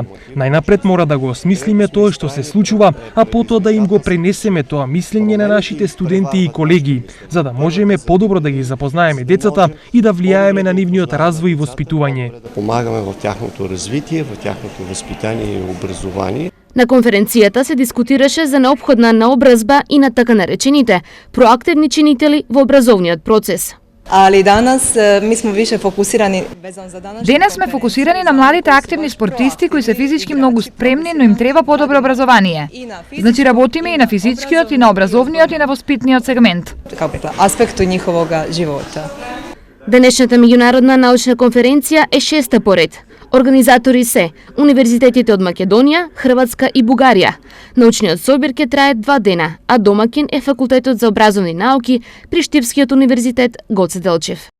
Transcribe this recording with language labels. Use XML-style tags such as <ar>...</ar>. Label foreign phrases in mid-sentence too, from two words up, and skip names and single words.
<mk>Најнапред мора да го осмислиме тоа што се случува, а потоа да им го пренесеме тоа мислење на нашите студенти и колеги, за да можеме подобро да ги запознаеме децата и да влијаеме на нивниот развој и воспитување.</mk> <bg>Да помагаме во тяхното развитие, во тяхното воспитание и образование.</bg> <mk>На конференцијата се дискутираше за неопходна наобразба и на така наречените проактивни чинители во образовниот процес.</mk> <hr>Ali danas mi smo više fokusirani vezano za današnju.</hr> <mk>Денес сме фокусирани на младите активни спортисти кои се физички многу спремни, но им треба подобро образование. Значи работиме и на физичкиот, и на образовниот, и на воспитниот сегмент.</mk> <hr>Аспекту njihovog života.</hr> <mk>Денешната меѓународна научна конференција е 6-та поред. Организатори се универзитетите од Македонија, Хрватска и Бугарија. Научниот собир ќе трае 2 дена, а домакин е Факултетот за образовни науки при Штипскиот универзитет Гоце Делчев.</mk>